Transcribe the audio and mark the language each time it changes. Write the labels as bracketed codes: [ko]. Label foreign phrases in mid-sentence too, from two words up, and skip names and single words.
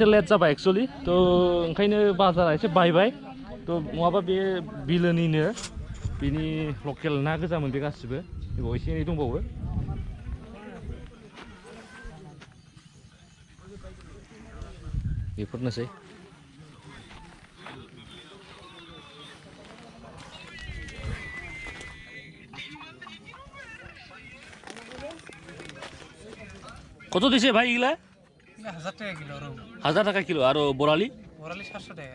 [brx] लेट जाबाय एक्चुअली थ' ओंखायनो बाजारा एसे बायबाय थ' नङाबा बे बिलोनिनो बिनि लकेल ना गोजामोन बे गासिबो बेयाव एसे एनै दंबावो बेफोरनोसै [bn] কত দিছে ভাই এগুলা? 1000 টাকা কিলো। 1000 টাকা কিলো আর বরালি? বরালি 700 টাকা।